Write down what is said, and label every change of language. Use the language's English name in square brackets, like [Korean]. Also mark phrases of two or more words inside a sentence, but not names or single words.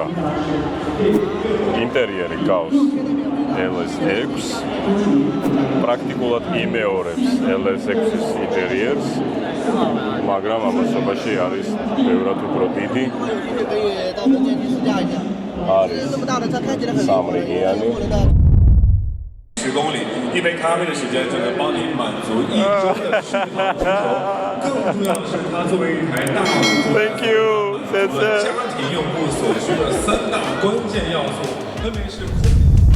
[Georgian] ინტერიერი გავს LS6, პრაქტიკულად იმეორებს LS6-ის ინტერიერს, მაგრამ ამასობაში არის ბევრად უფრო დიდი. არის სამრიგიანი. [Chinese] 10 公里，一杯咖啡的时间就能帮你满足一周的续航需求。更重要的是，它作为一台大五座， [English] Thank you， [Chinese] 谢谢。家庭用户所需的3大关键要素，分别是空间。